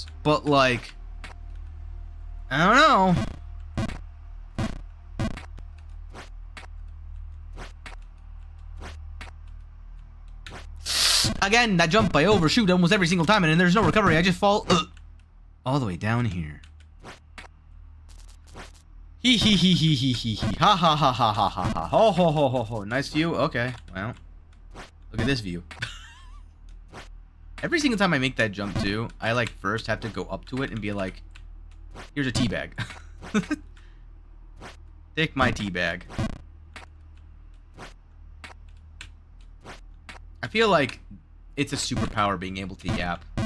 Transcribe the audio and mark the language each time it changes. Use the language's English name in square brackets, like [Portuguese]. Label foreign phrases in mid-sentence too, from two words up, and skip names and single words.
[English] But like, I don't know. Again, that jump I overshoot almost every single time, and then there's no recovery. I just fall all the way down here. Hee hee hee hee hee hee hee. Ha ha ha ha ha ha ha. Ho ho ho ho ho. Nice view. Okay, well, look at this view. Every single time I make that jump too, I like first have to go up to it and be like, "Here's a tea bag. Take my tea bag." I feel like it's a superpower being able to yap.